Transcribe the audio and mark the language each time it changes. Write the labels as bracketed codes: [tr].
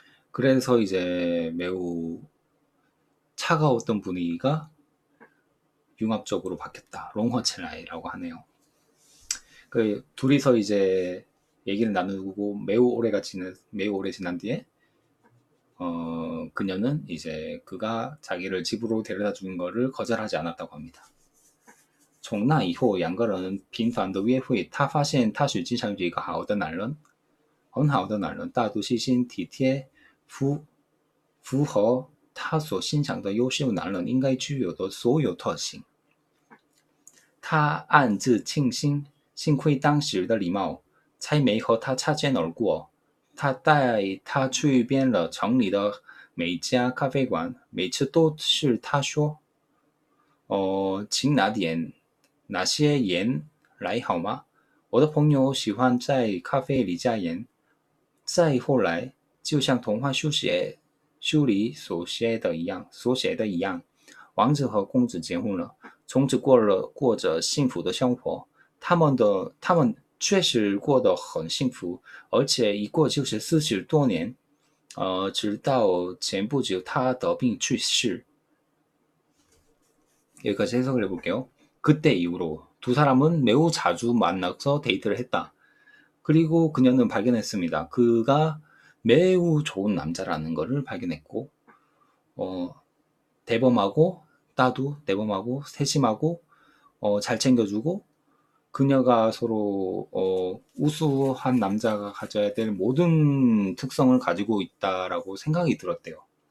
[ko] 그래서 이제 매우 차가웠던 분위기가 융합적으로 바뀌었다. 롱허체라이라고 하네요. 그 둘이서 이제 얘기를 나누고 매우 오래 지난 뒤에 그녀는 이제 그가 자기를 집으로 데려다 주는 거를 거절하지 않았다고 합니다. [zh] 从那以后，两个人频繁的约会。他发现他实际上是一个好的男人，很好的男人，大度、细心、体贴，符合他所欣赏的优秀男人应该具有的所有特性。他暗自庆幸，幸亏当时的礼貌，才没和他擦肩而过。他带他去遍了城里的每家咖啡馆，每次都是他说：“请拿些盐来好吗？我的朋友喜欢在咖啡里加盐，再后来，就像童话书里所写的一样，王子和公子结婚了，从此过着幸福的生活。他们确实过得很幸福，而且一过就是40多年，直到前不久他得病去世。 [ko] 여기까지 해석을 해볼게요. 그때 이후로 두 사람은 매우 자주 만나서 데이트를 했다. 그리고 그녀는 발견했습니다. 그가 매우 좋은 남자라는 것을 발견했고, 어, 대범하고, 나도 대범하고, 세심하고, 잘 챙겨주고, 그녀가 서로, 우수한 남자가 가져야 될 모든 특성을 가지고 있다라고 생각이 들었대요.